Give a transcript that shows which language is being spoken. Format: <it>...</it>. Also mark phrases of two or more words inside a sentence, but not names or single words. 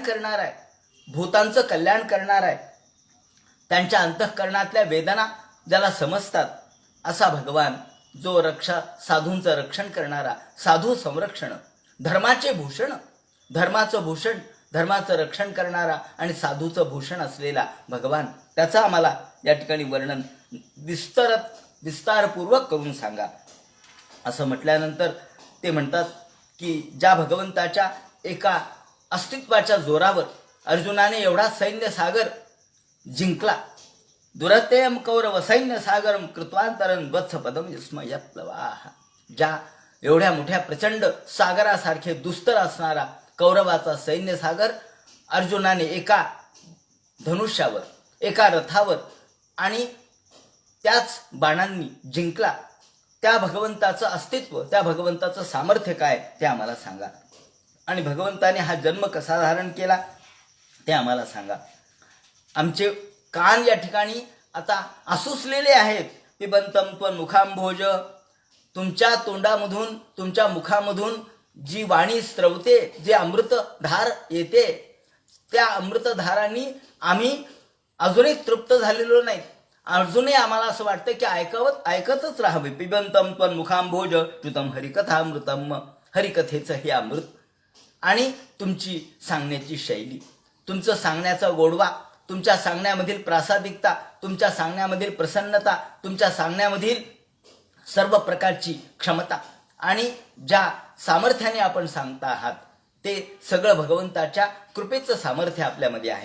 <mr>करणार आहे, भूतांचं कल्याण करणार आहे, त्यांच्या अंतःकरणातल्या वेदना ज्याला समजतात असा भगवान, जो साधूंचं रक्षण करणारा, साधू संरक्षण, धर्माचे भूषण, धर्माचं भूषण, धर्माचं रक्षण करणारा आणि साधूचं भूषण असलेला भगवान, त्याचं आम्हाला या ठिकाणी वर्णन विस्तारपूर्वक करून सांगा. असं म्हटल्यानंतर ते म्हणतात की ज्या भगवंताच्या एका अस्तित्वाच्या जोरावर अर्जुनाने एवढा सैन्य सागर जिंकला,</mr> <sa>दुरतेयम कौरव सैन्य सागरम कृत्वांतरं वत्सपदम विस्मयप्लवाः,</sa> <mr>ज्या एवढ्या मोठ्या प्रचंड सागरासारखे दुस्तर असणारा कौरवाचा सैन्य सागर अर्जुनाने एका धनुष्यावर, एका रथावर आणि त्याच बाणांनी जिंकला. त्या भगवंताचं अस्तित्व, त्या भगवंताचं सामर्थ्य काय ते आम्हाला सांगा. आणि भगवंताने हा जन्म कसा धारण केला ते आम्हाला सांगा. आमचे कान या ठिकाणी आता आसुसलेले आहेत.</mr> <sa>पिबंतम त्वं मुखांभोज,</sa> <mr>तुमच्या तोंडामधून, तुमच्या मुखामधून जी वाणी स्रवते, जे अमृतधार येते, त्या अमृतधारांनी आम्ही अजूनही तृप्त झालेलो नाही. अजूनही आम्हाला असं वाटतं की ऐकतच राहावे.</mr> <sa>पिबंतम त्वं मुखांभोज कृतम हरिकथामृतम,</sa> <mr>हरिकथेचं हे अमृत. आणि तुमची सांगण्याची शैली, तुमचं सांगण्याचा गोडवा, तुमच्या सांगण्यामधील प्रासादिकता, तुमच्या सांगण्यामधील प्रसन्नता, तुमच्या सांगण्यामधील सर्व प्रकारची क्षमता आणि ज्या सामर्थ्याने आपण सांगता आहात ते सगळं भगवंताच्या कृपेचं सामर्थ्य आपल्यामध्ये आहे.</mr>